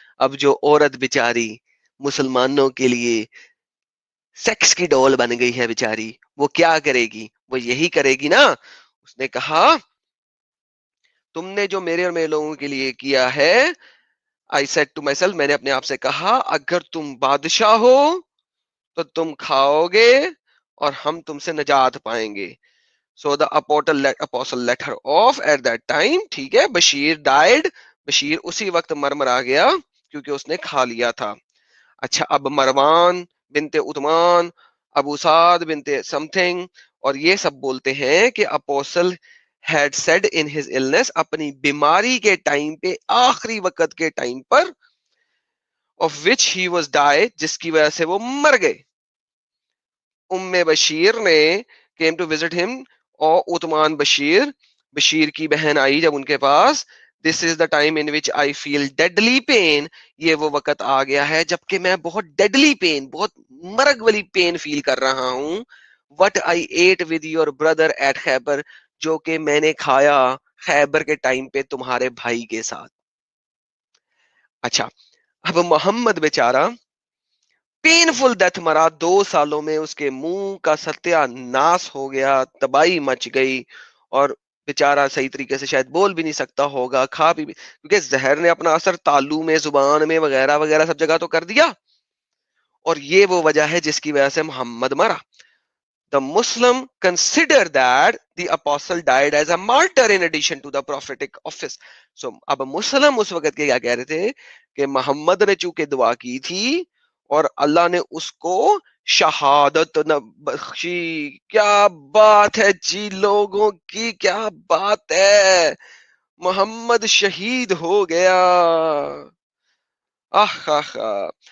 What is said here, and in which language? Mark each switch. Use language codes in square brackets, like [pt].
[ur] اب جو عورت بیچاری مسلمانوں کے لیے سیکس کی ڈول بن گئی ہے بیچاری, وہ کیا کرے گی, وہ یہی کرے گی نا. اس نے کہا تم نے جو میرے اور میرے لوگوں کے لیے کیا ہے, [en] I said to myself, [ur] میں نے اپنے آپ سے کہا, اگر تم بادشاہ ہو تو تم کھاؤ گے اور ہم تم سے نجات پائیں گے. [en] So the apostle let her off at that time. [ur] ٹھیک ہے, بشیر died. بشیر اسی وقت مرا گیا کیونکہ اس نے کھا لیا تھا. اچھا, اب مروان بنت عثمان, ابو سعد بنت سم تھنگ, اور یہ سب بولتے ہیں کہ apostle [en] had said in his illness, [ur] اپنی بیماری کے ٹائم پہ, آخری وقت کے time per, [en] of which he was died, [ur] جس کی وجہ سے وہ مر گئے. بشیر نے [en] came to visit him, [ur] اور عثمان بشیر کی بہن آئی جب ان کے پاس. [en] This is the time in which I feel deadly pain. [ur] یہ وہ وقت آ گیا ہے جبکہ میں بہت deadly pain, بہت مرگ والی پین فیل کر رہا ہوں. [en] What I ate with your brother at Khaybar, [ur] جو کہ میں نے کھایا خیبر کے ٹائم پہ تمہارے بھائی کے ساتھ. اچھا, اب محمد بیچارہ پینفل ڈیتھ مرا, 2 سالوں میں اس کے منہ کا ستیہ ناس ہو گیا, تباہی مچ گئی, اور بیچارہ صحیح طریقے سے شاید بول بھی نہیں سکتا ہوگا, کھا بھی, کیونکہ زہر نے اپنا اثر تالو میں, زبان میں, وغیرہ وغیرہ سب جگہ تو کر دیا. اور یہ وہ وجہ ہے جس کی وجہ سے محمد مرا. [en] The Muslim consider that the apostle died as a martyr in addition to the prophetic office. [ur] So اب مسلم اس وقت کے کیا کہہ رہے تھے کہ محمد نے چونکہ دعا کی تھی اور اللہ نے اس کو شہادت نہ بخشی. کیا بات ہے جی لوگوں کی، کیا بات ہے. محمد شہید ہو گیا. آہ آہ آہ.